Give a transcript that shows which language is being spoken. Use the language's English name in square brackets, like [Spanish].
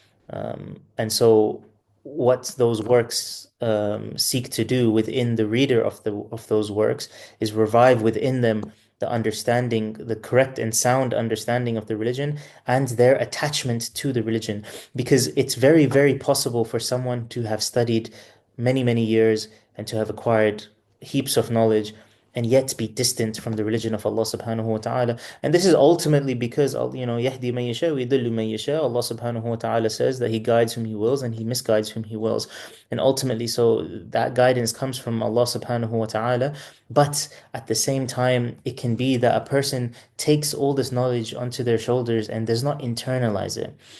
[English] And so what those works seek to do within the reader of those works is revive within them the understanding, the correct and sound understanding of the religion and their attachment to the religion. Because it's very, very possible for someone to have studied many, many years and to have acquired heaps of knowledge and yet be distant from the religion of Allah subhanahu wa ta'ala. And this is ultimately because, [Arabic] يَهْدِي مَن يَشَاءُ وَيُضِلُّ مَن يَشَاءُ. [English] Allah subhanahu wa ta'ala says that He guides whom He wills and He misguides whom He wills. And ultimately, so that guidance comes from Allah subhanahu wa ta'ala. But at the same time, it can be that a person takes all this knowledge onto their shoulders and does not internalize it.